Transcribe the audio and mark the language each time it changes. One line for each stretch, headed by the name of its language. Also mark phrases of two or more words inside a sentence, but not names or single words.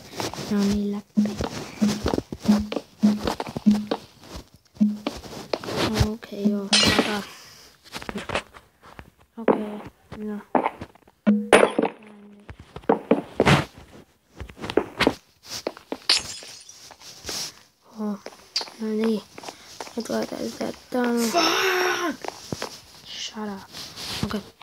Finnish: Ne on niin läppiä. Okei, joo. Okei, no. No niin. Nyt laitetaan sitä tänne.
English: Fuck! Shut up.
Finnish: Okei.